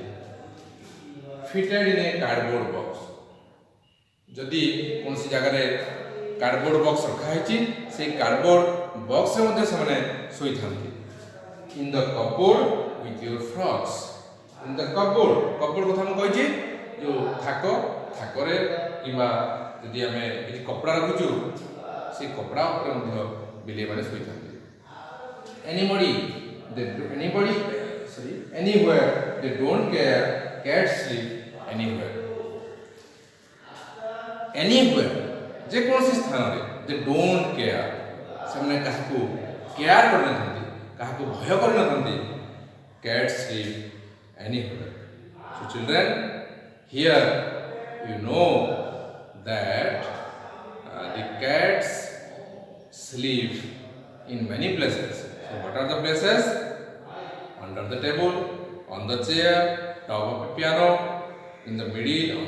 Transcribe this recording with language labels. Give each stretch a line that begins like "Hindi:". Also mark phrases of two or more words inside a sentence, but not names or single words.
English: fitted in a cardboard box,
Odia: ଯଦି କୌଣସି ଜାଗାରେ
English: cardboard box
Odia: ରଖା ହେଇଛି, ସେଇ କାର୍ଡବୋର୍ଡ ବକ୍ସରେ ମଧ୍ୟ ସେମାନେ ଶୋଇଥାନ୍ତି।
English: in the cupboard with your frocks, in the cupboard
Odia: କଥା ମୁଁ କହିଛି, ଯେଉଁ ଥାକରେ କିମ୍ବା ଯଦି ଆମେ କିଛି କପଡ଼ା ରଖୁଛୁ, ସେଇ କପଡ଼ା ଉପରେ ମଧ୍ୟ ବିଲେଇମାନେ ଶୋଇଥାନ୍ତି।
English: anywhere they don't care, cats sleep anywhere.
Odia: anywhere ଯେକୌଣସି ସ୍ଥାନରେ,
English: they don't care,
Odia: ସେମାନେ କାହାକୁ କେୟାର କରିନଥାନ୍ତି, କାହାକୁ ଭୟ କରିନଥାନ୍ତି।
English: cats sleep anywhere. So children, here you know that the cats sleep in many places. So what are the places? Under the table, on the chair, top of a piano, in the middle, on